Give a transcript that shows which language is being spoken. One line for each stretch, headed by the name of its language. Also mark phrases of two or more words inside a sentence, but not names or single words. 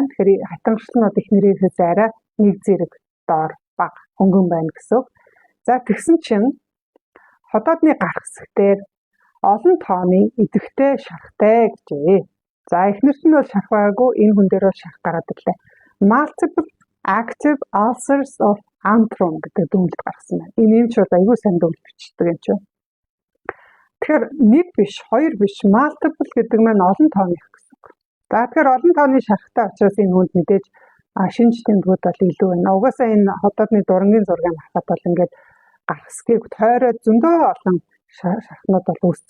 Mongolian: Тэгэхээр хатангарлалнууд их нэрийнхээс арай нэг зэрэг доор бага хөнгөн байна гэсэн. За тэгсэн чинь хотоодны гарах хэсгээр олон тооны идэвхтэй шархтай гэжээ. За эхнэрт нь бол шархаагүй энэ хүн дээр бол шарх гараад ирлээ.
English: Multiple active ulcers of antrum
Mongolian: гэдэг дүгнэлт гаргасан байна. Энэ юм ч бол аюул сайн дүгнэлт бичдэг юм чинь. Тэгэхээр нэг биш, хоёр биш, multiple гэдэг маань олон тооных гэсэн үг. За тэгэхээр олон тооны шархтай учраас энэ хүнд мэдээж шинж тэмдгүүд бол илүү байна. Угаасаа энэ хотоодны дурангийн зургийг харахад бол ингээд гарсгийг тойроод зөндөө олон шархнууд бол үүссэн.